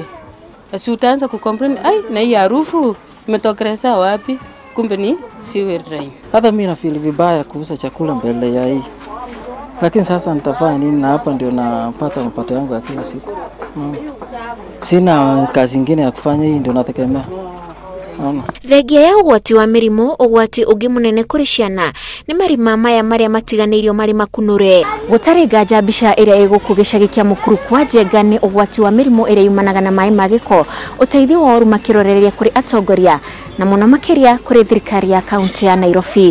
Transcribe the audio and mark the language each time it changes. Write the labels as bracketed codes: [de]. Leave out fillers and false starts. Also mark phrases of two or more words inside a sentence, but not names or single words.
[sw] Basi utaanza kucomplain, ai na hii harufu imetokeleza wapi? Kumbe ni sewer drain. Hata mimi na feel vibaya kuuza chakula mbele ya hii. Lakini sasa nitafanya nini? Na hapa ndio napata mapato yangu ya kila siku. Sina kazi nyingine ya kufanya, hii ndio nategemea. [ki] Thengia ya ugwati wa mirimo, ugwati ungi munene kuri ciana ni marima maya maria matiganeirio mari makunure. Gutari nganja mbica iria iguku gicagi kia Mukuru kwa Njenga ni ugwati wa mirimo iria yumanaga na maai ma giko, uteithio wa uruma kiroreria kuri atongoria na muno makiria kuri thirikari ya kaunti ya Nairobi.